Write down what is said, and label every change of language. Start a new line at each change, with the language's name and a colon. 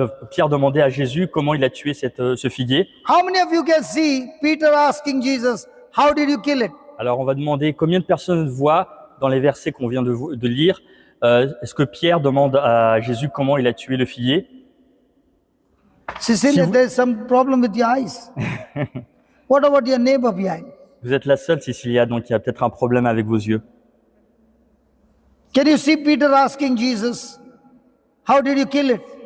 French: Pierre demandait à Jésus comment il a tué ce figuier.
English: How many of you can see Peter asking Jesus, how did you kill it?
French: Alors on va demander combien de personnes voient dans les versets qu'on vient de lire, est-ce que Pierre demande à Jésus comment il a tué le figuier?
English: Cecilia,
French: Si vous-
English: there's some problem with your eyes. What about your neighbor behind?
French: Vous êtes la seule, Cécilia, donc il y a peut-être un problème avec vos yeux.
English: Can you see Peter asking Jesus, how did you kill it?